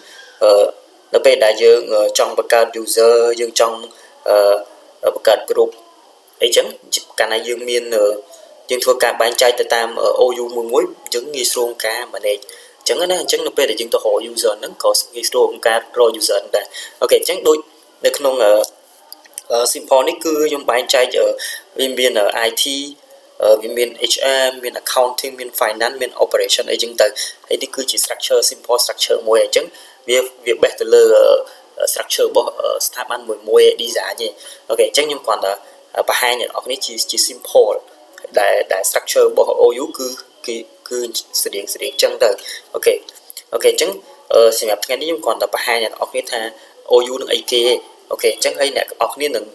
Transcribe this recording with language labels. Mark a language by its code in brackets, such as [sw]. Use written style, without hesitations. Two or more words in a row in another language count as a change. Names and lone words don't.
[km] នៅពេលដែលយើងចង់បង្កើត user យើងចង់បង្កើត group អីចឹងកាលណាយើងមានយើងធ្វើការបែងចែកទៅតាម OU មួយយើងងាយស្រួលការ manage អញ្ចឹងណាអ ញ្ចឹងនៅពេលដែលយើងទៅរក user ហ្នឹងក៏ងាយស្រួលក្នុងការរក user ដែរអូខេអញ្ចឹងដូចនៅក្នុងsimple នេះ គឺខ្ញុំបែងចែកវាមាន IT វាមាន HR មាន accounting មាន finance មាន operation អីចឹងទៅហើយនេះគឺជា [en] structure simple structure [km] មួយអញ្ចឹងវា base ទៅលើ structure របស់ស្ថាប័នមួយ design ទេអូខេអញ្ចឹងខ្ញុំគ្រាន់តែបង្ហាញអ្នកនរគ្នាជា simple ដែល structure របស់ OU គឺស្តៀងចឹងទៅអូខេអញ្ចឹងសម្រាប់ថ្ងៃនេះខ្ញុំគ្រាន់តែបង្ហាញអ្នកនរគ្នាថា OU នឹងអីគេអូខេអញ្ចឹងហើយអ្នកនរគ្នា